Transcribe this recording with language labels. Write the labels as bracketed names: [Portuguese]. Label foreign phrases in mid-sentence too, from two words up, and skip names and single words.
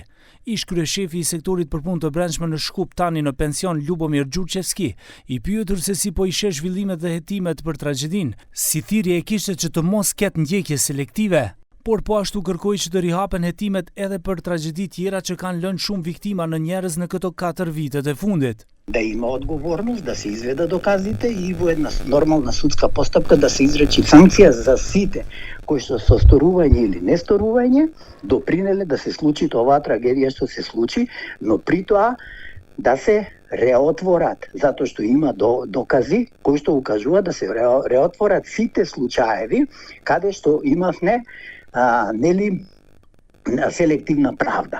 [Albanian] Ish kryeshefi i sektorit për punë të brendshme në Shkup, tani në pension, Lubomir Gjurçevski, i pyetur se si po i sheh zhvillimet dhe hetimet për tragjedinë, si thirrje e kishte që të mos ketë ndjekje selektive, por po ashtu kërkoi që të rihapen hetimet edhe për tragjedi tjera që kanë lënë shumë viktima në njerëz në këto 4 vitet e fundit. [Macedonian] Да има отговорност, да се изведат доказите и во една нормална судска постапка да се изречи санкција за сите кои што со сторување или не сторување допринеле да се случи оваа трагедија што се случи, но при тоа да се реотворат, затоа што има докази кои што укажуваат да се реотворат сите случаеви каде што имавме нели селективна правда.